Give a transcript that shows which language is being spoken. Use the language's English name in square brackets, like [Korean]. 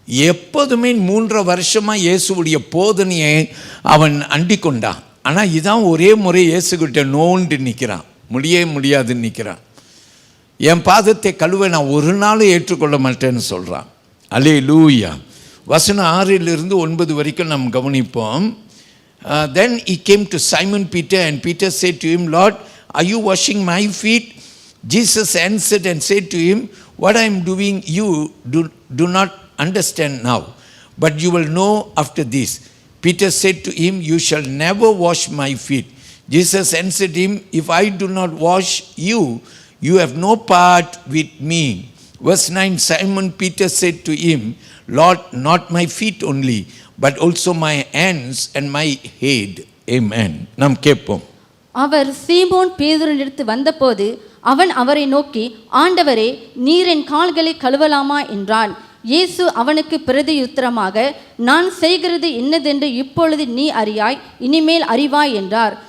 [Tamil] எப்போதுமே 3 வருஷமாக இயேசுடைய போதனையை அவன் அண்டி கொண்டான். ஆனால் இதான் ஒரே முறை இயேசுகிட்ட நோண்டு நிற்கிறான், முடியாதுன்னு நிற்கிறான். என் பாதத்தை கழுவ நான் ஒரு நாளும் ஏற்றுக்கொள்ள மாட்டேன்னு சொல்கிறான். அல்லேலூயா. வசனம் 6 to 9 வரைக்கும் நாம் கவனிப்போம். [English] Then he came to Simon Peter and Peter said to him, Lord, are you washing my feet? Jesus answered and said to him, what I am doing you do not understand now, but you will know after this. Peter said to him, you shall never wash my feet. Jesus answered him, if I do not wash you, you have no part with me. Verse 9, Simon Peter said to him, Lord, not my feet only, but also my hands and my head. [Tamil] Amen. நாம் கேட்போம். அவர் சீமோன் பேதுருவினிடத்து வந்தபோது அவன் அவரை நோக்கி, ஆண்டவரே, நீர் என் கால்களை கழுவலாமா என்றான். இயேசு அவனுக்கு பிரதியுத்தரமாக, நான் செய்கிறது இன்னதென்று இப்பொழுது நீ அறியாய், இனிமேல் அறிவாய் என்றார்.